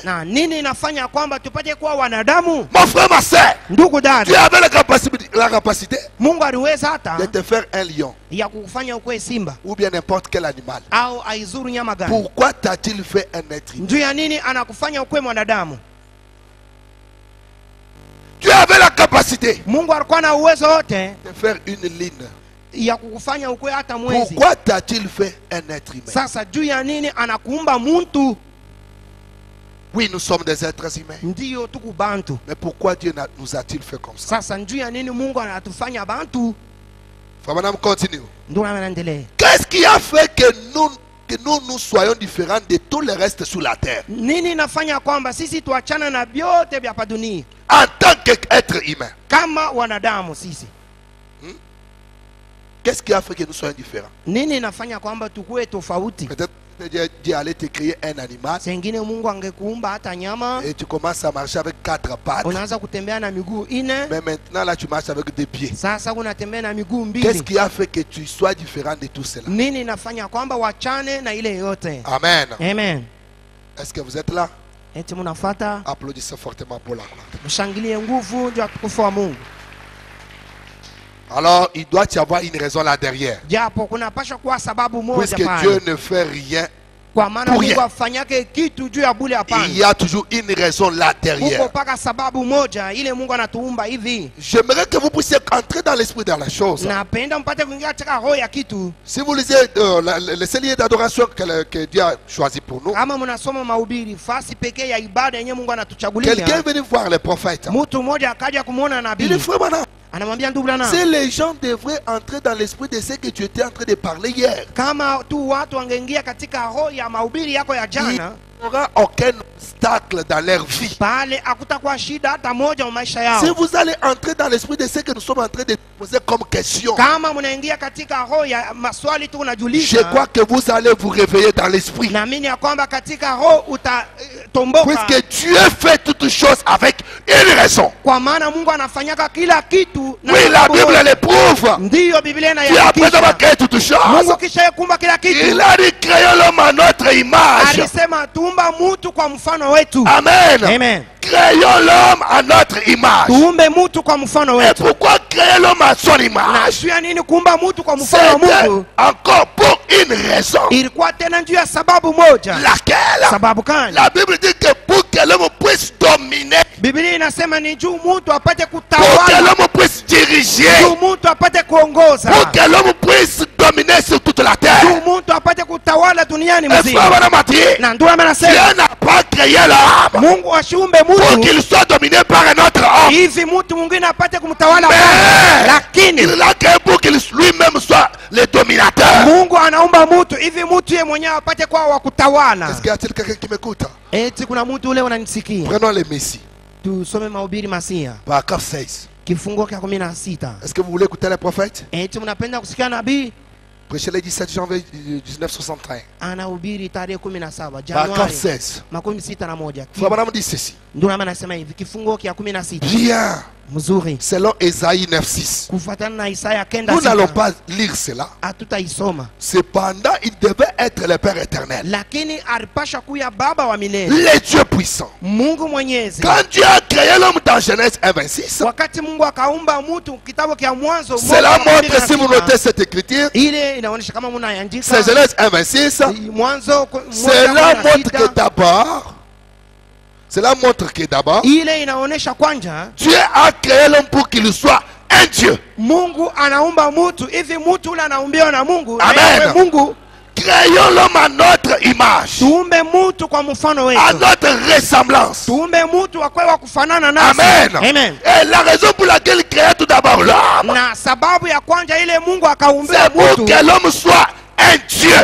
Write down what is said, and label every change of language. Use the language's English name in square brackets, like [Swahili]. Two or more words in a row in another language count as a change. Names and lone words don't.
[Swahili] Na nini inafanya kwamba tupate kuwa wanadamu? [French] Mon frère, ma soeur, [Swahili] Ndugu [French] tu [Swahili] dada, [French] avais la capacité [Swahili] Mungu aliweza hata [French] de te faire un lion [Swahili] ya kukufanya ukwe simba [French] ou bien n'importe quel animal. [Swahili] au aizuru nyama gani? [French] Pourquoi t'a-t-il fait un être humain? [Swahili] Juu ya nini anakufanya ukwe mwanadamu? [French] Tu avais la capacité [Swahili] Mungu alikuwa na uwezo wote [French] de faire une ligne. [Swahili] ya kukufanya ukwe hata mwezi. [French] Pourquoi t'a-t-il fait un être humain? [Swahili] Sasa juu ya nini anakuumba muntu? [French] Oui, nous sommes des êtres humains. [Swahili] Ndiyo tuku bantu. [French] Mais pourquoi Dieu nous a-t-il fait comme ça? [Swahili] Sasa juu ya nini Mungu anatufanya bantu? [French] Frère, continue. [Swahili] Ndio naendelea. [French] Qu'est-ce qui a fait que nous soyons différents de tout le reste sur la terre? [Swahili] Nini inafanya kwamba sisi tuachana na vyote vya dunia [French] En tant qu'être humain. [Swahili] kama wanadamu sisi? [French] Qu'est-ce qui a fait que nous soyons différents? [Swahili] Nini inafanya kwamba tukue tofauti? [French] Peut-être que Dieu allait te créer un animal [Swahili] Sengine Mungu angekuumba hata nyama, [French] et tu commences à marcher avec 4 pattes. [Swahili] unaanza kutembea na miguu ine, [French] Mais maintenant là tu marches avec 2 pieds. [Swahili] sasa unatembea na miguu [French] Qu'est-ce [Swahili] mbili. [French] qui a fait que tu sois différent de tout cela? [Swahili] Nini inafanya kwamba wachane na ile yote? [French] Amen. [Swahili] Amen. [French] Est-ce que vous êtes là? [Swahili] Eti mnafuata, [French] Applaudissez fortement pour la gloire. [Swahili] mshangilie nguvu ndio tukufu wa Mungu. [French] Alors il doit y avoir une raison là derrière. [Swahili] Japo kuna pasha kuwa sababu moja [French] Puisque [Swahili] pale. [French] Dieu ne fait rien [Swahili] Kwa maana [French] pour [Swahili] Mungu [French] rien. [Swahili] afanyake kitu juu ya bure hapana. [French] Il y a toujours une raison là derrière. [Swahili] Kuko paka sababu moja ile Mungu anatuumba hivi. [French] J'aimerais que vous puissiez entrer dans l'esprit de la chose. [Swahili] Napenda mpate kuingia katika roho ya kitu. [French] Si vous lisez le cellier d'adoration que Dieu a choisi pour nous, [Swahili] Kama mnasoma mahubiri fasi pekee ya ibada yenyewe Mungu anatuchagulia. [French] quelqu'un est venu voir les prophètes. [Swahili] Mtu mmoja akaja kumuona [French] Il [Swahili] nabii. [French] dit, frère Branham, [Swahili] Anamwambia ndugu Branham, [French] si les gens devraient entrer dans l'esprit de ce que tu étais en train de parler hier, [Swahili] kama tu watu wangeingia katika roho ya mahubiri yako ya [French] il [Swahili] jana, [French] n'y aura aucun obstacle dans leur vie. [Swahili] pale hakutakuwa shida hata moja wa maisha [French] Si [Swahili] yao. [French] vous allez entrer dans l'esprit de ce que nous sommes en train de poser comme question, [Swahili] Kama mnaingia katika roho ya maswali tu [French] je [Swahili] unajulisha, [French] crois que vous allez vous réveiller dans l'esprit. [Swahili] naamini ya kwamba katika roho utatomboka, [French] Puisque Dieu fait toutes choses avec une raison. [Swahili] kwa maana Mungu anafanyaka kila kitu na [French] Oui, la [Swahili] sababu [French] Bible [Swahili] moja. [French] l'éprouve. [Swahili] Ndiyo Biblia [French] Dieu après avoir [Swahili] inayakisha. [French] créé toutes choses, [Swahili] Mungu kisha kumba kila kitu, [French] il a dit créons l'homme à notre image. [Swahili] alisema tuumba mtu kwa mfano wetu. [French] Amen. [Swahili] Amen. [French] Créons l'homme à notre image. [Swahili] Tuumbe mtu kwa mfano [French] Et [Swahili] wetu. [French] pourquoi créer l'homme à son [Swahili] Na [French] image? [Swahili] juu ya nini kuumba mtu kwa mfano wa [French] C'était [Swahili] Mungu? [French] encore pour une raison. [Swahili] Ilikuwa tena juu ya sababu moja. [French] Laquelle? [Swahili] Sababu gani? [French] La Bible dit que pour que l'homme puisse dominer, [Swahili] Biblia inasema ni juu mtu apate [French] pour que [Swahili] kutawala, [French] l'homme puisse diriger, [Swahili] juu mtu apate kuongoza, [French] pour que l'homme puisse dominer sur toute la terre. [Swahili] juu mtu apate kutawala duniani [French] Et frère [Swahili] mzima. [French] Branham a dit, [Swahili] Na ndio maana [French] Dieu [Swahili] nasema [French] n'a pas créé l'homme [Swahili] Mungu asiumbe [French] pour [Swahili] mtu [French] qu'il soit dominé par un autre homme. [Swahili] hivi mtu mwingine apate kumtawala, [French] Mais [Swahili] lakini [French] il l'a créé pour qu'il lui-même soit le dominateur. [Swahili] Mungu anaumba mtu hivi mtu yeye mwenyewe apate kwa wa kutawala. [French] Est-ce qu'il y a-t-il quelqu'un qui m'écoute? [Swahili] Eti kuna mtu ule unanisikia? [French] Prenons les Messies. [Swahili] Tusome mahubiri Masia [French] Paragraphe 16. [Swahili] kifungo cha 16. [French] Est-ce que vous voulez écouter les prophètes? [Swahili] Eti mnapenda kusikia nabii [French] Prêchez le 17 janvier 1961. [Swahili] anahubiri tarehe 17 [French] Paragraphe [Swahili] Januari [French] 16. [Swahili] 61. [French] Frère Branham dit ceci. [Swahili] Ndio maana nasema hivi kifungo cha 16 [French] Bien, [Swahili] mzuri [French] selon Ésaïe 9:6. [Swahili] kufuatana na Isaya [French] Nous n'allons [Swahili] 9:6 [French] pas lire cela. [Swahili] hatutaisoma, [French] Cependant, il devait être le Père éternel, [Swahili] lakini alipasha kuya baba wa milele, [French] le Dieu puissant. [Swahili] Mungu mwenyezi. [French] Quand Dieu a créé l'homme dans Genèse 1:26, [Swahili] Wakati Mungu akaumba mtu, kitabu cha Mwanzo [French] cela [Swahili] moja [French] montre, si vous [Swahili] 26, [French] notez cette écriture, [Swahili] ile inaonyesha kama mnaandika [French] c'est Genèse 1:26. [Swahili] Mwanzo [French] Cela montre que [Swahili] 1:16, [French] d'abord, cela montre que d'abord, [Swahili] ile inaonyesha kwanja [French] Dieu a créé l'homme pour qu'il soit un Dieu. [Swahili] Mungu anaumba mtu hivi, mtu ule anaumbiwa na Mungu. [French] Amen. [Swahili] Na yeye Mungu [French] Créons l'homme à notre image, [Swahili] tuumbe mtu kwa mfano [French] à [Swahili] wetu, [French] notre ressemblance. [Swahili] tuumbe mtu akwe wa kufanana nasi. [French] Amen. [Swahili] Amen. [French] Et la raison pour laquelle il créait tout d'abord l'homme, [Swahili] Na sababu ya kwanja ile Mungu akaumbia [French] c'est pour [Swahili] mtu [French] que l'homme soit un Dieu.